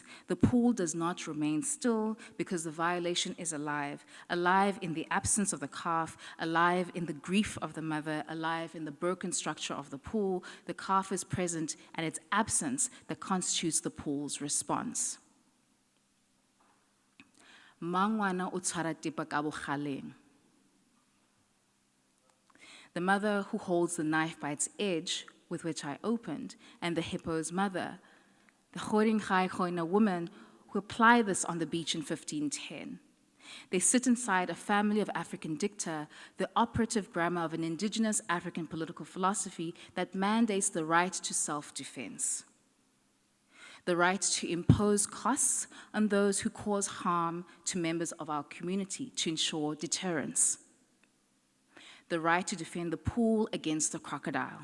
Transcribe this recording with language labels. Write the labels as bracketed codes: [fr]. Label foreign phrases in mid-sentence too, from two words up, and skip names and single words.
[en] The pool does not remain still because the violation is alive, alive in the absence of the calf, alive in the grief of the mother, alive in the broken structure of the pool. The calf is present, and it's absence that constitutes the pool's response. [tn] Mangwana o tshwara tipa ka bogaleng. [en] The mother who holds the knife by its edge, with which I opened, and the hippo's mother, the Khoringhai Khoina woman who applied this on the beach in 1510. They sit inside a family of African dicta, the operative grammar of an indigenous African political philosophy that mandates the right to self-defense, the right to impose costs on those who cause harm to members of our community to ensure deterrence, the right to defend the pool against the crocodile.